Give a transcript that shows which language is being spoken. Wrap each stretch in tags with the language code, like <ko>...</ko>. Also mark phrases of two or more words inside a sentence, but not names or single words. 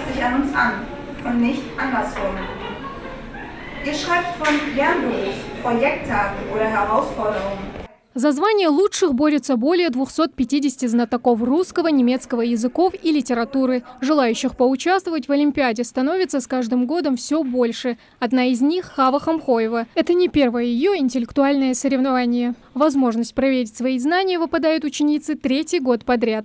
<de>sich an uns an und nicht andersrum. Ihr schreibt von Lernberuf, Projekttagen oder Herausforderungen.</de> <ru>За звание лучших борются более 250 знатоков русского, немецкого языков и литературы. Желающих поучаствовать в Олимпиаде становится с каждым годом все больше. Одна из них – Хава Хамхоева. Это не первое ее интеллектуальное соревнование. Возможность проверить свои знания выпадает ученице третий год подряд.</ru>